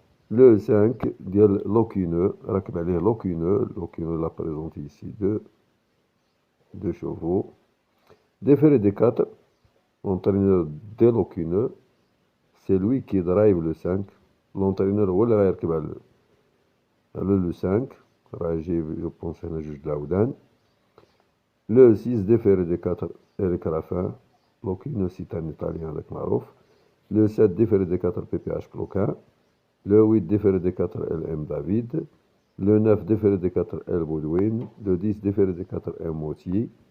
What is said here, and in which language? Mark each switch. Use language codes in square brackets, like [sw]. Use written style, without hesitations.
[fr] Le 5, [ar] ديال لوكينو, راكب عليه لوكينو [fr] l'a présenté ici, deux chevaux. Déféré des 4, entraîneur de لوكينو, c'est lui qui drive le 5. L'entraîneur [ar] هو اللي غيركب على [fr] le 5. [ar] راه جايب جو بونس هنا جوج د العودان. [fr] Le 6, déféré des 4, Eric Raffin. لوكينو c'est un italien [ar] هذاك معروف. [fr] Le 7, déféré des 4, PPH Cloquin. Le 8, déféré des 4, LM David. Le 9, déféré des 4, L Baudouin. Le 10, déféré des 4, M Motier.